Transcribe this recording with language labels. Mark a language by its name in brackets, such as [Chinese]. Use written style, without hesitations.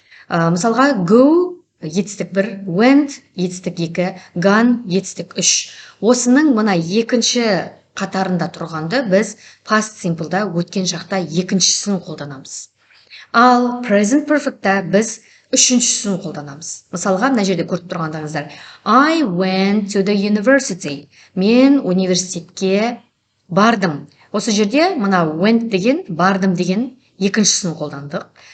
[Kazakh] Мысалға, go, етістік 1, went, етістік 2, gone, етістік 3. Осының мына екінші қатарында тұрғанды біз past simple'да өткен шақта екіншісін қолданамыз. Ал present perfect'та біз үшіншісін қолданамыз. Мысалға, мына жерде көріп тұрғандарыңыздар. [English] I went to the university. [Kazakh] Мен университетке бардым. Осы жерде мына went деген, бардым деген екіншісін қолдандық.